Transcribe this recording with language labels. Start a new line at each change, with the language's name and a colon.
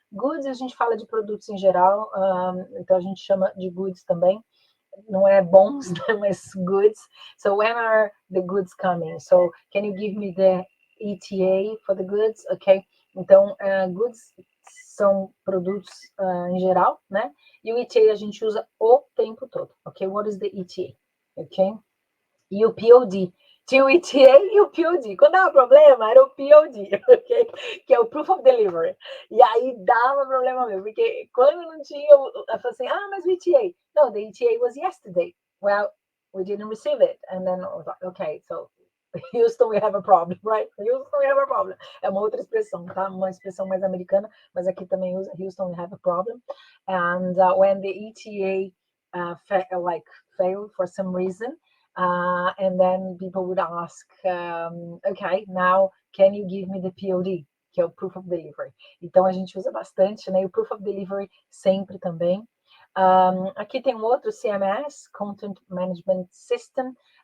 Portuguese: Goods, a gente fala de produtos em geral, então a gente chama de goods também, não é bons, mas goods.
English: So when are the goods coming? So can you give me the ETA for the goods?
Portuguese: Okay, então goods são produtos em geral, né? E o ETA a gente usa o tempo todo, ok?
English: What is the ETA?
Portuguese: Ok? E o POD. Tinha o ETA e o POD. Quando dava problema, era o POD, ok? Que é o Proof of Delivery. E aí dava problema mesmo, porque quando não tinha, eu falei assim, mas o ETA.
English: No, the ETA was yesterday. Well, we didn't receive it. And then I was like, okay, so Houston, we have a problem, right? Houston, we have a problem.
Portuguese: É uma outra expressão, tá? Uma expressão mais americana, mas aqui também usa
English: Houston, we have a problem. And when the ETA failed for some reason, and then people would ask, okay, now can you give me the POD,
Portuguese: que é o
English: Proof of Delivery.
Portuguese: Então a gente usa bastante, né? E o Proof of Delivery sempre também. Aqui tem um outro CMS, Content Management System.